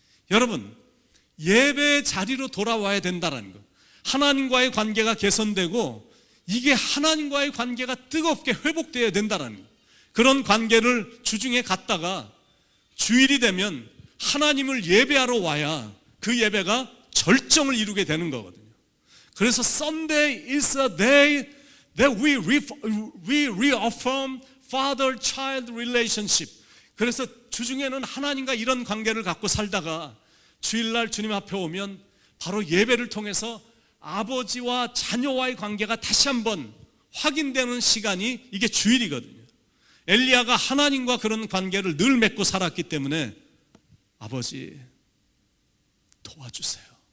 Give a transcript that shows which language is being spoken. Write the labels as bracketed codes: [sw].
[ko] 여러분, 예배의 자리로 돌아와야 된다는 것, 하나님과의 관계가 개선되고 이게 하나님과의 관계가 뜨겁게 회복되어야 된다는 것, 그런 관계를 주중에 갖다가 주일이 되면 하나님을 예배하러 와야 그 예배가 절정을 이루게 되는 거거든요. 그래서 [en] Sunday is a day that we reaffirm father-child relationship. [ko] 그래서 주중에는 하나님과 이런 관계를 갖고 살다가 주일날 주님 앞에 오면 바로 예배를 통해서 아버지와 자녀와의 관계가 다시 한번 확인되는 시간이 이게 주일이거든요. 엘리야가 하나님과 그런 관계를 늘 맺고 살았기 때문에 아버지 도와주세요.